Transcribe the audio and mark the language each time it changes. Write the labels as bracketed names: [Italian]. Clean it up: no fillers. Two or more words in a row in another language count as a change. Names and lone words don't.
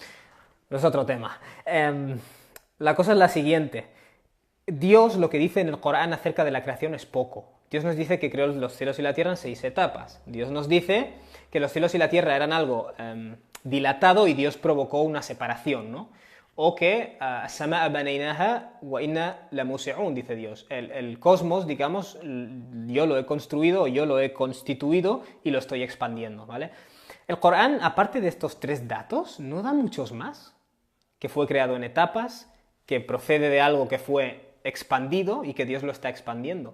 [Spanish] Pero es otro tema. La cosa es la siguiente. Dios lo que dice en el Corán acerca de la creación es poco. Dios nos dice que creó los cielos y la tierra en 6 etapas. Dios nos dice que los cielos y la tierra eran algo dilatado y Dios provocó una separación, ¿no? [Arabic] O que سماء بنيناها وإنا لموسعون, [Spanish] dice Dios. El cosmos, digamos, yo lo he construido, yo lo he constituido y lo estoy expandiendo, ¿vale? El Corán, aparte de estos 3 datos, no da muchos más. Que fue creado en etapas, que procede de algo que fue expandido y que Dios lo está expandiendo.